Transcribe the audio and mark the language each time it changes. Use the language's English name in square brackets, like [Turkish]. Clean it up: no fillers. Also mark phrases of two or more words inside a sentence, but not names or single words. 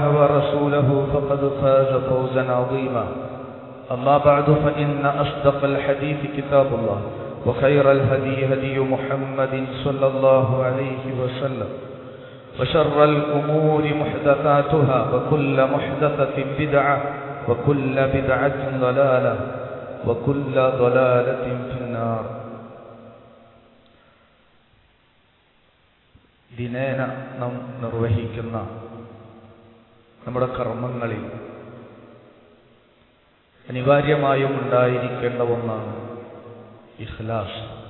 [Arabic] ورسوله فقد فاز فوزا عظيما أما بعد فإن أصدق الحديث كتاب الله وخير الهدي هدي محمد صلى الله عليه وسلم وشر الأمور محدثاتها وكل محدثة بدعة وكل بدعة ضلالة وكل ضلالة في النار. [Malayalam] ദിനേന നാം നിർവഹിക്കുന്ന നമ്മുടെ കർമ്മങ്ങളിൽ അനിവാര്യമായും ഉണ്ടായിരിക്കേണ്ട ഒന്നാണ് ഇഖ്ലാസ്.